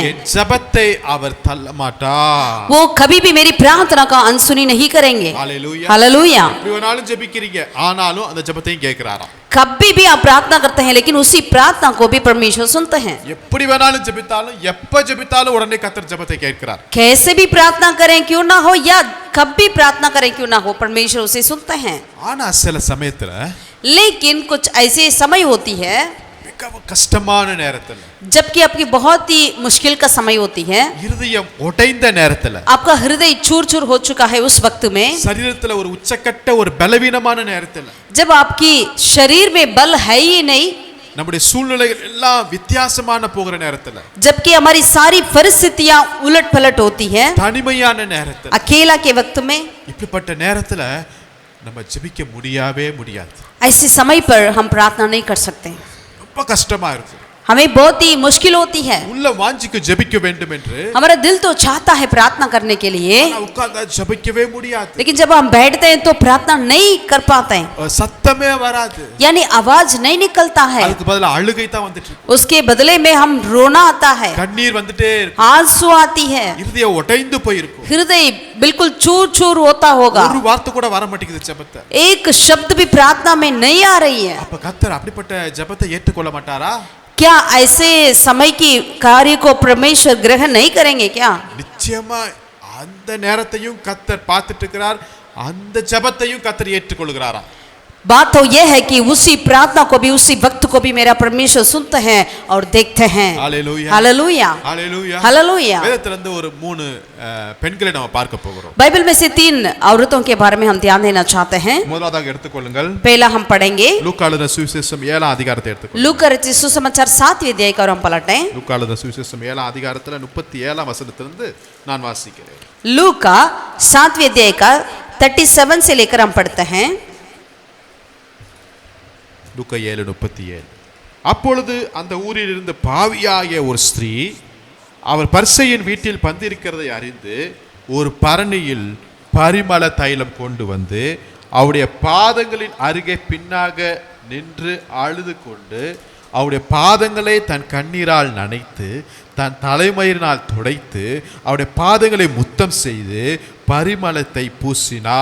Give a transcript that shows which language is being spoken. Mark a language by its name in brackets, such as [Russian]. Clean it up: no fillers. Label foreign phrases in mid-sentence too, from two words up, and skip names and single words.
[Tamil] என் ஜெபத்தை அவர் தள்ள மாட்டார். [Hindi] वो कभी भी मेरी प्रार्थना का अनसुनी नहीं करेंगे. [Tamil] ஹalleluya. [Hindi] हालेलुया. [Tamil] எப்படி வேணாலும் ஜெபிக்கிறீங்க, ஆனாலும் அந்த ஜெபத்தையும் கேட்கிறாராம். [Hindi] कभी भी आप प्रार्थना करते हैं लेकिन उसी प्रार्थना को भी परमेश्वर सुनते हैं. [Tamil] எப்படி வேணாலும் ஜெபித்தாலும் எப்ப ஜெபித்தாலும் உடனே கர்த்தர் ஜெபத்தை கேட்கிறார். [Hindi] कैसे भी प्रार्थना करें क्यों ना हो या कभी प्रार्थना करें क्यों ना हो, परमेश्वर उसे सुनते हैं. [Tamil] ஆனா சில சமயத்துல [Hindi] लेकिन कुछ ऐसी समय होती है [Tamil] மிகவும் கஷ்டமான நேரத்துல, [Hindi] जबकि आपकी बहुत ही मुश्किल का समय होती है, [Tamil] இருதயம் உடைந்த நேரத்துல, [Hindi] आपका हृदय चूर चूर हो चुका है उस वक्त में, [Tamil] சரீரத்துல ஒரு உச்சக்கட்ட ஒரு பலவீனமான நேரத்துல, [Hindi] जब आपकी शरीर में बल है ही नहीं, [Tamil] நம்முடைய சூழ்நிலைகள் எல்லாம் வித்தியாசமான போகிற நேரத்துல, [Hindi] जबकि हमारी सारी परिस्थितियां उलट पलट होती है, [Tamil] தனிமையான நேரத்துல, [Hindi] अकेला के वक्त में, [Tamil] இப்படிப்பட்ட நேரத்துல நம்ம ஜெபிக்க முடியாது. [Hindi] ऐसे समय पर हम प्रार्थना नहीं कर सकते. [Tamil] ரொம்ப கஷ்டமா இருக்கு. [Hindi] हमें बहुत ही मुश्किल होती है. [Tamil] உள்ள வாஞ்சிக்கு ஜெபிக்க வேண்டும் என்று, [Hindi] हमारा दिल तो चाहता है प्रार्थना करने के लिए, [Tamil] ஆனா உட்கார்ந்தா ஜெபிக்கவே முடியாது. [Hindi] लेकिन जब हम बैठते हैं तो प्रार्थना नहीं कर पाते हैं, [Tamil] சத்தமே வராது. [Hindi] यानी आवाज नहीं निकलता है. [Tamil] அதுக்கு பதிலா அழுகை தான் வந்துட்டு இருக்கு. [Hindi] उसके बदले में हम रोना आता है, [Tamil] கண்ணீர் வந்துட்டே இருக்கு. [Hindi] आंसू आती है, [Tamil] இருதயம் உடைந்து போயிருக்கும். [Hindi] हृदय बिल्कुल चूर चूर होता होगा, [Tamil] ஒரு வார்த்தை கூட வர மாட்டேங்குது ஜெபத்தை. [Hindi] एक शब्द भी प्रार्थना में नहीं आ रही है. [Tamil] அப்ப கர்த்தர் அப்படிப்பட்ட ஜெபத்தை ஏற்றுக்கொள்ள மாட்டாரா? [Hindi] क्या ऐसे समय की कार्य को परमेश्वर ग्रहण नहीं करेंगे क्या? [Tamil] நிச்சயமா அந்த நேரத்தையும் கர்த்தர் பார்த்துட்டு இருக்கிறார். அந்த ஜெபத்தையும் கர்த்தர் ஏற்றுக்கொள்கிறாரா? [Hindi] बात तो यह है कि उसी प्रार्थना को भी उसी वक्त को भी मेरा परमेश्वर सुनते हैं और देखते हैं. [Tamil] ஹalleluya. [Hindi] हालेलुया. [Tamil] ஹalleluya. [Hindi] हालेलुया. [Tamil] வேதத்துல இருந்து ஒரு 3 பெண்களை நாம பார்க்க போகிறோம். [Hindi] बाइबल में से 3 औरतों के बारे में हम ध्यान देना चाहते हैं. [Tamil] முதலாவதாக எடுத்துக்கொள்ளுங்கள். [Hindi] पहला हम पढ़ेंगे [Tamil] லூக்கா எழுதின சுவிசேஷம் 7ஆம் அதிகாரத்தை எடுத்துக்கொள்ளுங்கள். [Hindi] लूका रचित सुसमाचार 7वें अध्याय का हम पलटें. [Tamil] லூக்கா எழுதின சுவிசேஷம் 7ஆம் அதிகாரத்துல 37ஆம் வசனத்திலிருந்து நான் வாசிக்கிறேன். [Hindi] लूका 7वें अध्याय का 37 से लेकर हम पढ़ते हैं. [Tamil] லூக்கா 7:37. அப்பொழுது அந்த ஊரில் இருந்த பாவியாகிய ஒரு ஸ்திரீ அவர் பரிசேயன் வீட்டில் பந்திருக்கிறதை அறிந்து ஒரு பரணியில் பரிமள தைலம் கொண்டு வந்து அவருடைய பாதங்களின் அருகே பின்னாக நின்று அழுது கொண்டு அவருடைய பாதங்களை தன் கண்ணீரால் நனைத்து தன் தலைமயிரினால் துடைத்து அவருடைய பாதங்களை முத்தம் செய்து பரிமளத்தை பூசினாள்.